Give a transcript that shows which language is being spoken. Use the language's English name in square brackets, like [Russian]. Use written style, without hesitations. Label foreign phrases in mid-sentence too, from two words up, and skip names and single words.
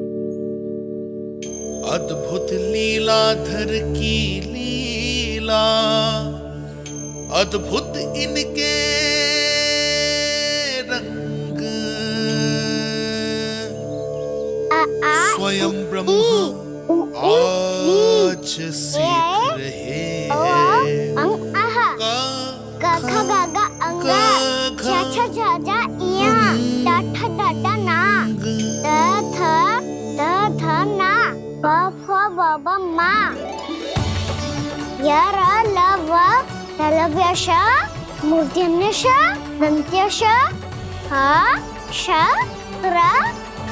[Hindi] अद्भुत लीलाधर की लीला, अद्भुत इनके रंग, स्वयं ब्रह्म आज सीख रहे गा गा गा अंगा, छा छा छा जा इया, टा ठा टा टा ना, थ ना, प फ ब ब मा, य र ल व ललव्य श, मूर्धन्य श, दन्त्य श, ह श र